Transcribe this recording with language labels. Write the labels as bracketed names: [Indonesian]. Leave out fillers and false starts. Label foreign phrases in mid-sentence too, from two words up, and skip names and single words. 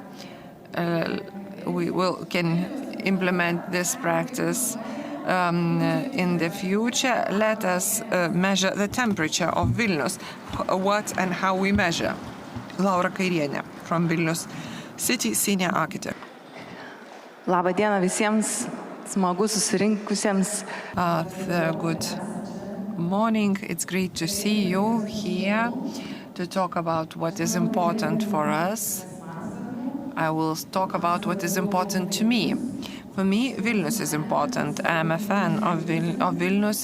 [English] We can implement this practice in the future. Let us measure the temperature of Vilnius. What and how we measure. Laura Kairienė from Vilnius City, Senior Architect. [Lithuanian] Labą dieną visiems, smagu susirinkusiems. [English] Good morning. It's great to see you here to talk about what is important for us. I will talk about what is important to me. For me, Vilnius is important. I'm a fan of Vilnius.